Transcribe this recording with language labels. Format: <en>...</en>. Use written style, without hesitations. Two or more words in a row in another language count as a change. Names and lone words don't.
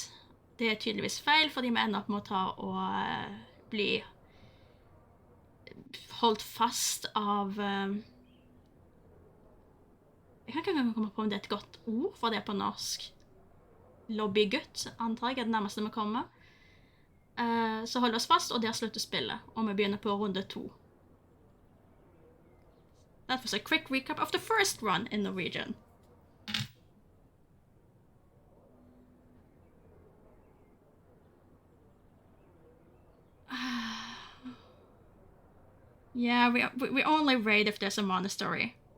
<no>Det er tydeligvis feil, fordi vi ender opp med å ta og bli holdt fast av... jeg kan ikke komme på om det er et godt ord for det på norsk. Lobbygutt, antar jeg, er det nærmeste vi kommer. Så holder vi oss fast, og der slutter spillet, og vi begynner på runde 2.</no> <en>That was a quick recap of the first run in Norwegian. Yeah, we only raid if there's a monastery.</en>